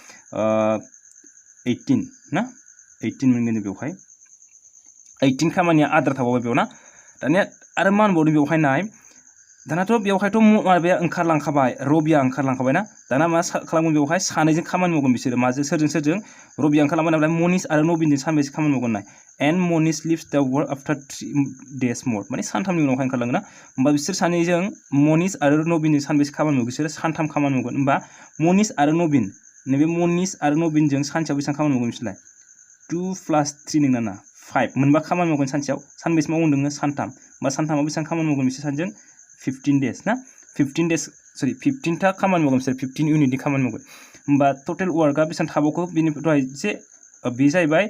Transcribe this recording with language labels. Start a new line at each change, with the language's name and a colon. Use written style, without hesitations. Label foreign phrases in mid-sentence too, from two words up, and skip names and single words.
Bodo: 18 ना 18 मोनगोन जों बेवहाय 18 खामानिया आद्रा थाबावबाय बेयाव ना दानिया आरो मा होनबावदों बेवहाय नाय दानाथ' बेवहायथ' माबाया ओंखारलांखाबाय रबिया ओंखारलांखाबाय ना दाना मा खालामगोन बेवहाय सानैजों खामानि मावगोन बिसोरो माजों सोरजों रबिया ओंखारलांबाय नालाय मनीष आरो नबिनजों सानबेसे खामानि मावगोन नाय एन्ड मनीष
English: leaves the work after 3 days more
Bodo: माने सानथामनि उनावहाय ओंखारलाङो ना होमबा बिसोर सानैजों मनीष आरो नबिनजों सानबेसे खामानि मावगोन बिसोरो सानथाम खामानि मावगोन होमबा मनीष आरो नबिन नैबे मनीष आरो नबिनजों सानसेयाव बेसेबां खामानि मावगोन बिसोरलाय 2 + 3 नोंना ना 5 मोनबा खामानि मावगोन सानसेयाव सानबेसे मावगोन दोङो सानथाम होमबा सानथामाव बेसेबां खामानि मावगोन बिसोर सानजों 15 days ना 15 days सरि 15 था खामानि मावगोन बिसोर 15 इउनिटनि खामानि मावगोन होमबा
English: total workआ
Bodo: बेसेबां थाबावखो बेनिफ्राय जे बे जाहैबाय